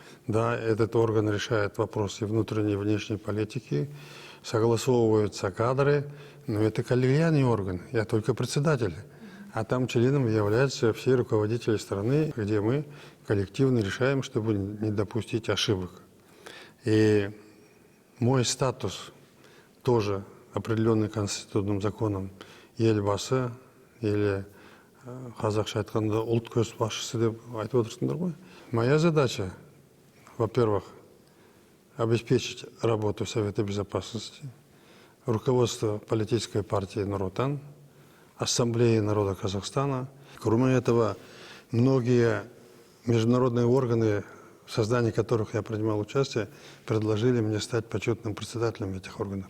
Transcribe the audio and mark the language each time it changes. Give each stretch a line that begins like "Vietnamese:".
Russian: Да, этот орган решает вопросы внутренней и внешней политики, согласовываются кадры, но это коллегиальный орган, я только председатель. А там членом являются все руководители страны, где мы коллективно решаем, чтобы не допустить ошибок. И мой статус тоже определенный конституционным законом елбасы или
Kazakh: қазақша айтқанда ұлт көшбасшысы деп айтып отырсыңдар ғой.
Russian: Моя задача, во-первых, обеспечить работу Совета Безопасности, руководство политической партии «Нур-Отан», Ассамблеи народа Казахстана Кроме этого, многие международные органы, в создании которых я принимал участие, предложили мне стать почетным председателем этих органов.